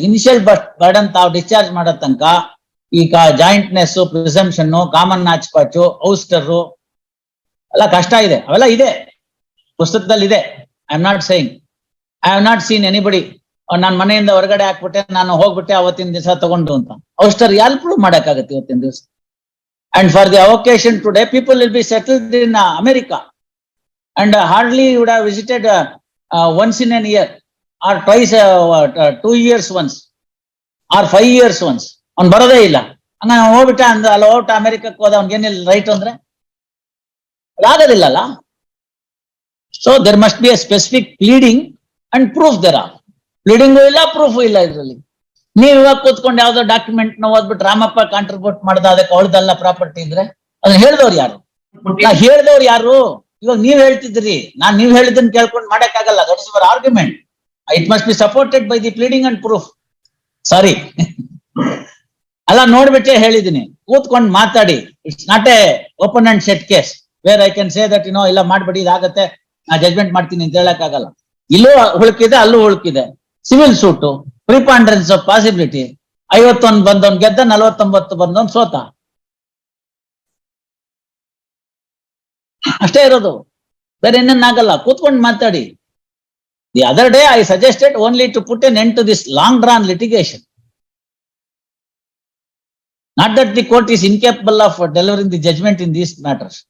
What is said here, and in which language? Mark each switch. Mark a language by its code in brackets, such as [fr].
[kn] Initial burden ತಾವು discharge ಮಾಡೋ ತನಕ ಈಗ ಜಾಯಿಂಟ್ನೆಸ್, ಪ್ರಿಸಂಪ್ಷನ್, ಕಾಮನ್ ನಾಚ್ಪಾಚು, ಔಸ್ಟರ್ ಎಲ್ಲ ಕಷ್ಟ ಇದೆ. ಅವೆಲ್ಲ ಇದೆ, ಪುಸ್ತಕದಲ್ಲಿ ಇದೆ. [en] I am not saying, I have not seen anybody [kn] ನಾನು ಮನೆಯಿಂದ ಹೊರಗಡೆ ಹಾಕ್ಬಿಟ್ಟೆ, ನಾನು ಹೋಗ್ಬಿಟ್ಟೆ ಅವತ್ತಿನ ದಿವಸ ತಗೊಂಡು ಅಂತ. ಔಸ್ಟರ್ ಯಾರು ಪ್ರೂವ್ ಮಾಡಕ್ಕಾಗತ್ತೆ ಇವತ್ತಿನ ದಿವಸ? [en] And for the avocation today people will be settled in America and hardly would have visited once in an year or twice, 2 years once or 5 years once. [kn] ಅವ್ನು ಬರೋದೇ ಇಲ್ಲ. ಹಂಗ ಹೋಗ್ಬಿಟ್ಟ ಅಂದ ಅಲ್ಲ, ಹೋಗ್ಬಿಟ್ಟ ಅಮೆರಿಕಕ್ಕೆ ಹೋದ, ಅವ್ನಿಗೇನಿಲ್ಲ ರೈಟ್ ಅಂದ್ರೆ ಆಗೋದಿಲ್ಲಲ್ಲ. [en] So there must be a specific pleading and proof there are. [kn] ಪ್ಲೀಡಿಂಗು ಇಲ್ಲ, ಪ್ರೂಫು ಇಲ್ಲ ಇದ್ರಲ್ಲಿ. ನೀವ್ ಇವಾಗ ಕೂತ್ಕೊಂಡು ಯಾವ್ದೋ ಡಾಕ್ಯುಮೆಂಟ್ ನ ಓದ್ಬಿಟ್ಟು ರಾಮಪ್ಪ ಕಾಂಟ್ರಿಬ್ಯೂಟ್ ಮಾಡ್ದ ಅದಕ್ಕೆ ಅವಳದಲ್ಲ ಪ್ರಾಪರ್ಟಿ ಇದ್ರೆ ಅದನ್ನ ಹೇಳ್ದವ್ರು ಯಾರು? ಹೇಳ್ದವ್ರು ಯಾರು? ಇವಾಗ ನೀವ್ ಹೇಳ್ತಿದ್ರಿ, ನೀವ್ ಹೇಳಿದ್ದನ್ನ ಕೇಳ್ಕೊಂಡು ಮಾಡಕ್ಕಾಗಲ್ಲ. [en] That is your argument. It must be supported by the pleading and proof. Sorry, [kn] ಅಲ್ಲ ನೋಡ್ಬಿಟ್ಟೆ ಹೇಳಿದೀನಿ. ಕೂತ್ಕೊಂಡು ಮಾತಾಡಿ. [en] it's not a open and shut case where I can say that [kn] ಇಲ್ಲ ಮಾಡ್ಬೇಡಿ, ಇದಾಗತ್ತೆ, ನಾ ಜಜ್ಮೆಂಟ್ ಮಾಡ್ತೀನಿ ಅಂತ ಹೇಳಕ್ಕಾಗಲ್ಲ. ಇಲ್ಲೂ ಹುಳುಕಿದೆ, ಅಲ್ಲೂ ಹುಳುಕಿದೆ. Civil suit, [en] Preponderance of possibility. [kn] 51 ಬಂದವನ್ ಗೆದ್ದ, 49 ಬಂದವನ್ ಸೋತ. ಅಷ್ಟೇ ಇರೋದು, ಬೇರೆ ಇನ್ನೇನಾಗಲ್ಲ. ಕೂತ್ಕೊಂಡು ಮಾತಾಡಿ. [en] The other day I suggested only to put an end to this long drawn litigation. Not that the court is incapable of delivering the judgment in these matters.